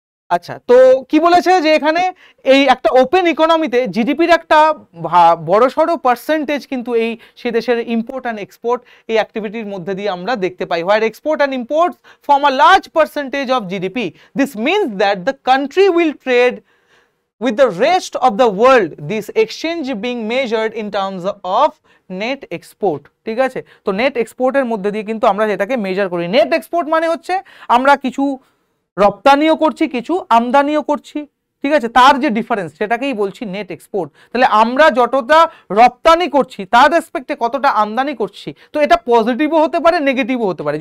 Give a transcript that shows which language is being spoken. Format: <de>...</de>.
<bn>আচ্ছা, তো কি বলেছে যে এখানে এই একটা ওপেন ইকোনমিতে জিডিপির একটা বড়সড় পার্সেন্টেজ কিন্তু সে দেশের ইম্পোর্ট অ্যান্ড এক্সপোর্ট এই অ্যাক্টিভিটির মধ্যে দিয়ে আমরা দেখতে পাই,</bn> <en>Where export and imports form a large percentage of GDP. This means that the country will trade with the rest of the world, this exchange being measured in terms of net export,</en> <bn>ঠিক আছে। তো net এক্সপোর্টের মধ্যে দিয়ে কিন্তু আমরা যেটাকে measure করি। নেট এক্সপোর্ট মানে হচ্ছে আমরা কিছু রপ্তানিও করছি, কিছু আমদানিও করছি, ঠিক আছে, তার যে ডিফারেন্স সেটাকেই বলছি নেট এক্সপোর্ট। তাহলে আমরা যতটা রপ্তানি করছি তার রেসপেক্টে কতটা আমদানি করছি, তো এটা পজিটিভও হতে পারে, নেগেটিভও হতে পারে।</bn>